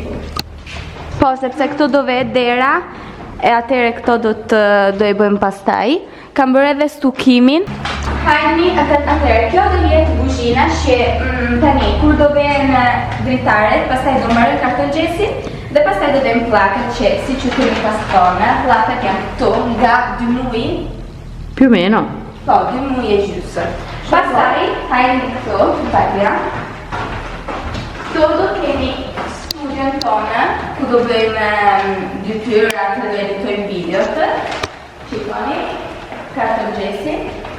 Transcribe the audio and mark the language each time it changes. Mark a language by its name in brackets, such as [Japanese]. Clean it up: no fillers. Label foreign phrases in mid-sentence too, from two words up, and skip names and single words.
[Albanian] Po, sepse këto do vetë dera, e atëre këto do i bëjmë pastaj. Kam bërë edhe stukimin. Hajni, atëre, kjo do jetë kuzhina që tani, kur do vjen dritaret, pastaj do marrë kartongjesin dhe pastaj do vjen pllakët që si që kemi pas tonë. Pllakët janë këtu nga 2 muaj. [Italian] Più o meno. [Albanian] Po, 2 muaj e gjysmë. Pastaj, hajni këtu, patja. Këtu do kemi studion tonë, ku do bëjmë dytyrat dhe do editojmë videot. Shikoni, kartongjesin.